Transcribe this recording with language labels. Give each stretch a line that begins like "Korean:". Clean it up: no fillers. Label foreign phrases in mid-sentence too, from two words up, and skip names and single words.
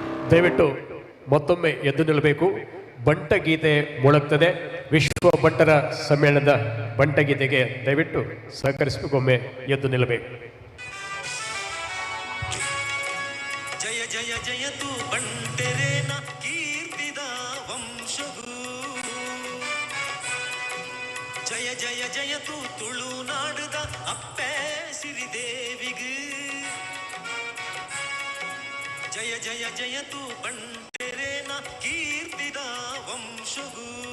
Kannada: ದಯವಿಟ್ಟು ಮತ್ತೊಮ್ಮೆ ಎದ್ದು ನಿಲ್ಲಬೇಕು. ಬಂಟ ಗೀತೆ ಮೊಳಗ್ತದೆ. ವಿಶ್ವ ಬಂಟರ ಸಮ್ಮೇಳನದ ಬಂಟ ಗೀತೆಗೆ ದಯವಿಟ್ಟು ಸಹಕರಿಸಬೇಕು. ಒಮ್ಮೆ ಎದ್ದು ನಿಲ್ಲಬೇಕು.
Tulu: ಜಯ ಜಯ ಜಯತು ಬಂಟೆರೇನ ಕೀರ್ತಿದ ವಂಶಗೂ. ಜಯ ಜಯ ಜಯತು ತುಳುನಾಡುದ ಅಪ್ಪೆ ಸಿರಿದೇವಿಗೂ. ಜಯ ಜಯ ಜಯತು ಬಂಟೆರೇನ ಕೀರ್ತಿದ ವಂಶಗೂ.